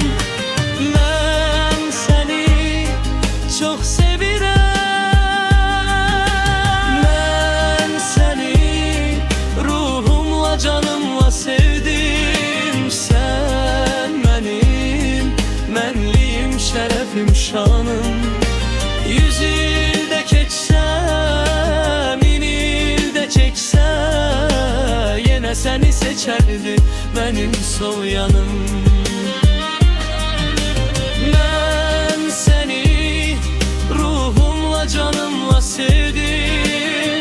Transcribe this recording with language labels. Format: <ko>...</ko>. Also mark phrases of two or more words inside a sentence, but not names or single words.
<tr>Ben seni çok sevirem.</tr> <az>Canımla sevdim. Sen benim mənliyim, şərəfim, şanım. 100 ildə keçsə, 1000 ildə keçsə, yenə səni seçərdi mənim sol yanım. Mən səni ruhumla, canımla sevdim.</az>